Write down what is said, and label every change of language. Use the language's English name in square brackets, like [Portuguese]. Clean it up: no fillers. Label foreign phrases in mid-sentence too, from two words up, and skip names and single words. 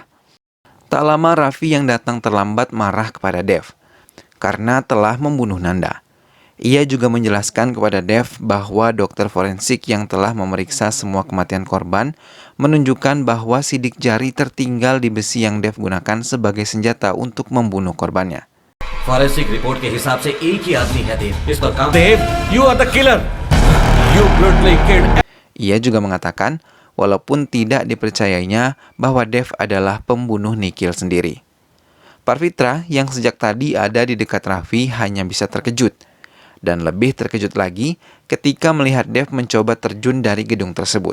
[Indonesian] Tak lama Raffi yang datang terlambat marah kepada Dev karena telah membunuh Nanda. Ia juga menjelaskan kepada Dev bahwa dokter forensik yang telah memeriksa semua kematian korban menunjukkan bahwa sidik jari tertinggal di besi yang Dev gunakan sebagai senjata untuk membunuh korbannya. [Hindi] फॉरेंसिक रिपोर्ट के हिसाब से एक ही आदमी है देव इस पर काम देव [English] you are the killer you brutally killed. [Indonesian] Ia juga mengatakan walaupun tidak dipercayainya bahwa Dev adalah pembunuh Nikhil sendiri. Parvitra yang sejak tadi ada di dekat Raffi hanya bisa terkejut. Dan lebih terkejut lagi ketika melihat Dev mencoba terjun dari gedung tersebut.